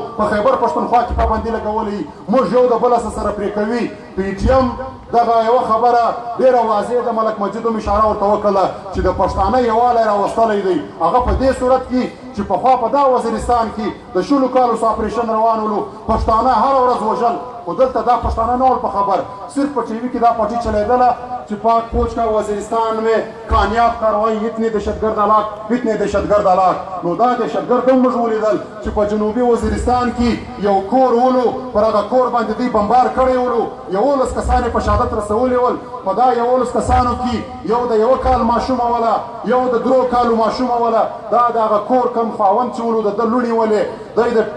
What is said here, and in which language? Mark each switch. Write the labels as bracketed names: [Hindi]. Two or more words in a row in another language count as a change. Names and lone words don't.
[Pashto] په خیبر پښتونخوا کې پابندي لګولې موږ یو د بله سره پرې کوي PTM دغه یوه خبره ډېره واضح ده ملک مجید هم اشاره ورته وکړله چې د پښتانه یووالی راوستلی دی هغه په دې صورت کې چې پخوا په دا وزیرستان کې د 16 کالو اپریشن روان ولو پښتانه هره ورځ وژل خو دلته دا پښتانه نه ول په خبر صرف په ټي وي کې دا پټي چلیدله چې [Urdu] پاک فوج کا وزیرستان میں کامیاب کارروائی اتنے دہشتگرد ہلاک [Pashto] نو دا دهشتګرد هم موږ ولیدل چې په جنوبي وزیرستان کې یو کور ولو پر هغه کور باندې دوی بمبار کړی ولو 11 کسان یې په شهادت رسولي ول په دا 11 کسانو کې یو د 1 کال ماشومه وله یو د 3 کالو ماشومه وله دا د هغه کور کم خاوند چې ولو د ده لوڼې ولې دی د